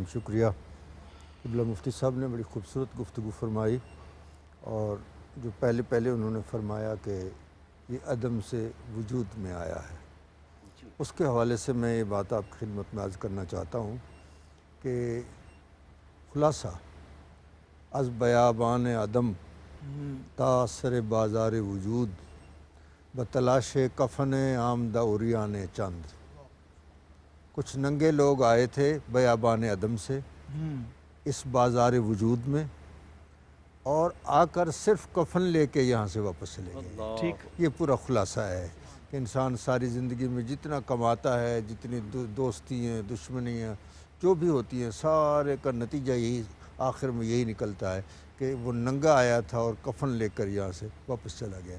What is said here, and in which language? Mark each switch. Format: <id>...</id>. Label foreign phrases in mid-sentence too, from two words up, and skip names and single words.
<ur>شکریہ قبلہ مفتی صاحب نے بڑی خوبصورت گفتگو فرمائی، اور جو پہلے انہوں نے فرمایا کہ یہ عدم سے وجود میں آیا ہے، اس کے حوالے سے میں یہ بات آپ کی خدمت میں عرض کرنا چاہتا ہوں کہ خلاصہ</ur> <fa>از بیابان عدم تا سر بازار وجود بتلاش کفن آمدہ عریان چند۔</fa> <ur>کچھ ننگے لوگ آئے تھے بیابان عدم سے اس بازار وجود میں، اور آ کر صرف کفن لے کے یہاں سے واپس چلے گئے۔ یہ پورا خلاصہ ہے کہ انسان ساری زندگی میں جتنا کماتا ہے، جتنی دوستی ہیں، دشمنیاں جو بھی ہوتی ہیں، سارے کا نتیجہ یہی آخر میں یہی نکلتا ہے کہ وہ ننگا آیا تھا اور کفن لے کر یہاں سے واپس چلا گیا۔</ur>